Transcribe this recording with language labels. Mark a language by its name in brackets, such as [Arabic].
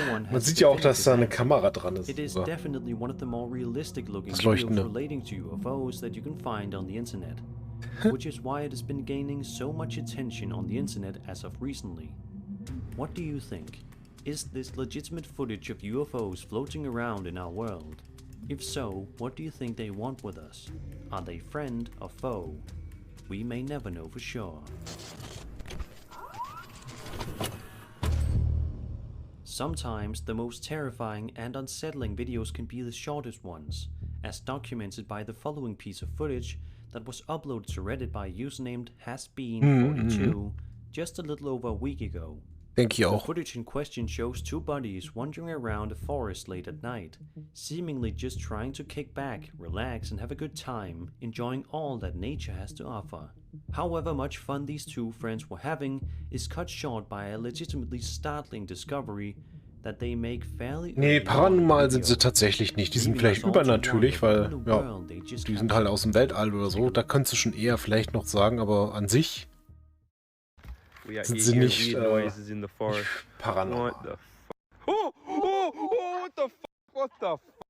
[German] Man sieht ja auch, dass da eine Kamera dran ist. [English] It is definitely one of the more realistic looking videos relating to UFOs that you can find on the internet, which is why it has been gaining so much attention on the internet as of recently. What do you think? Is this legitimate footage of UFOs floating around in our world? If so, what do you think they want with us? Are they friend or foe? We may never know for sure. Sometimes the most terrifying and unsettling videos can be the shortest ones, as documented by the following piece of footage that was uploaded to Reddit by a user named hasbeen42 just a little over a week ago. [German] Denke ich auch. [English] The footage in question shows two buddies wandering around a forest late at night, seemingly just trying to kick back, relax and have a good time, enjoying all that nature has to offer. However much fun these two friends were having is cut short by a legitimately startling discovery that they make fairly... [German] Nee, paranormal sind sie tatsächlich nicht. Die sind vielleicht übernatürlich, weil, ja, die sind halt aus dem Weltall oder so. Da könntest du schon eher vielleicht noch sagen, aber an sich sind sie nicht paranormal. [English] What the fuck?